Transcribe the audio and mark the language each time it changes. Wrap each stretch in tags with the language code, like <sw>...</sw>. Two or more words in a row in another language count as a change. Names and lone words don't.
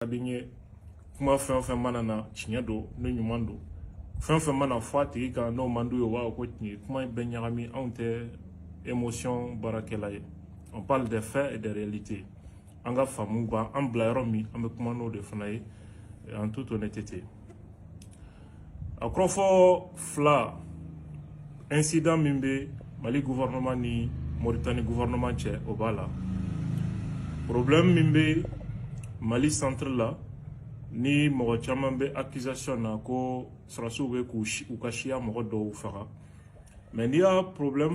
<bm>kadinye kuma fɛn mana na tiɲɛ don ne ɲuman don fɛn mana fɔ a tigi kan n'o man d'u ye u b'a fɔ ko tiɲɛ kuma bɛɛ ɲagami anw tɛ émotion baarakɛla ye</bm> <fr>on parle des faits et des réalités</fr> <bm>an ka faamu b'an bila yɔrɔ min an bɛ kuma n'o de fana ye</bm> <fr>en toute honnêteté</fr> <bm>a kɔrɔfɔ fila incident min bɛ Mali gouvernement ni Mauritanie gouvernement cɛ o b'a la problème min bɛ Mali centre la ni mɔgɔ caman bɛ accusation na ko sɔrɔsiw bɛ k'u ka siya mɔgɔ dɔw faga mais n'i y'a problème</bm>